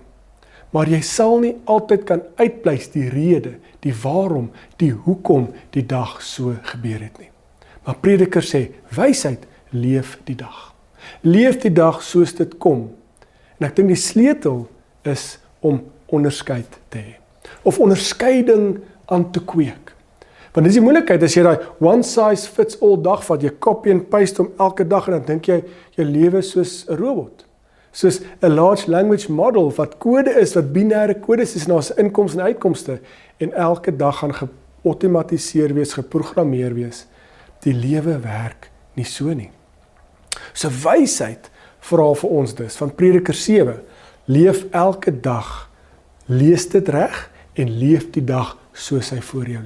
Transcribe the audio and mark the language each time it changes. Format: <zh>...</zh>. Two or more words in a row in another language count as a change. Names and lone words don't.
<af>Maar jy sal nie altyd kan uitpleis die rede, die waarom, die hoekom die dag so gebeur het nie. Maar Prediker sê, wysheid, leef die dag. Leef die dag soos dit kom. En ek dink die sleutel is om onderskeid te hê. Of onderskeiding aan te kweek. Want dis die moeilikheid, as jy daai</af> <en>one size fits all</en> <af>dag vat, jy copy en paste om elke dag en dan dink jy, jou lewe soos 'n robot. Soos 'n</af> <en>large language model,</en> <af>wat kode is, wat binêre kodes is, na sy inkomste en uitkomste, en elke dag gaan geautomatiseer wees, geprogrammeer wees. Die lewe werk nie so nie. So wysheid vra vir ons dus, van Prediker 7, leef elke dag, lees dit reg, en leef die dag soos hy voor jou lê.</af>